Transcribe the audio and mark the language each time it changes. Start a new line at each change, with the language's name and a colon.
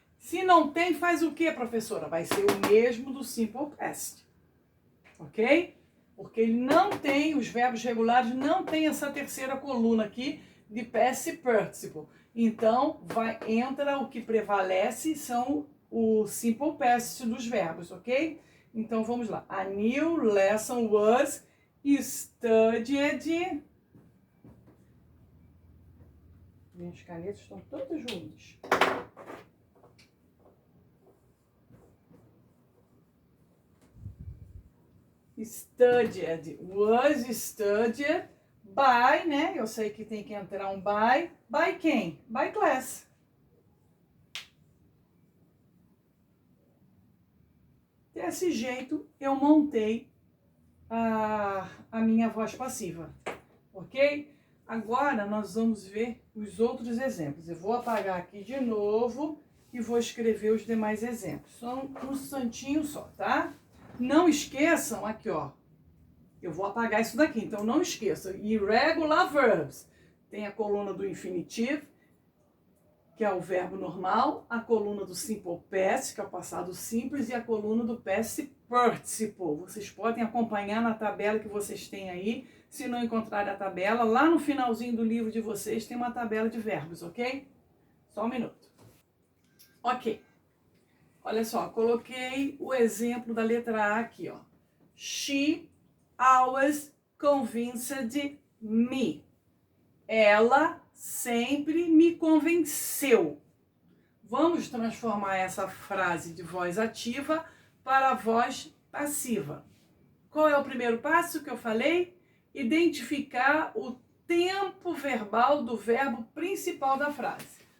Portuguese: Se não tem, faz o que, professora? Vai ser o mesmo do simple past. ok? Porque ele não tem, os verbos regulares não tem essa terceira coluna aqui de past participle. Então, entra o que prevalece são o simple past dos verbos, ok? Então, vamos lá.
English: A new lesson was studied.
Portuguese: Minhas canetas estão todas juntas.
English: Studied, was studied by, né?
Portuguese: Eu sei que tem que entrar um by quem?
English: By class.
Portuguese: Desse jeito eu montei a minha voz passiva, ok? Agora nós vamos ver os outros exemplos. Eu vou apagar aqui de novo e vou escrever os demais exemplos. Só um instantinho só, tá? Não esqueçam, aqui ó, eu vou apagar isso daqui, então não esqueçam.
English: Irregular verbs.
Portuguese: Tem a coluna do infinitivo, que é o verbo normal, a coluna do simple past, que é o passado simples, e a coluna do past participle. Vocês podem acompanhar na tabela que vocês têm aí. Se não encontrarem a tabela, lá no finalzinho do livro de vocês tem uma tabela de verbos, ok? Só um minuto. Ok. Olha só, coloquei o exemplo da letra A aqui, ó.
English: She always convinced me.
Portuguese: Ela sempre me convenceu. Vamos transformar essa frase de voz ativa para a voz passiva. Qual é o primeiro passo que eu falei? Identificar o tempo verbal do verbo principal da frase.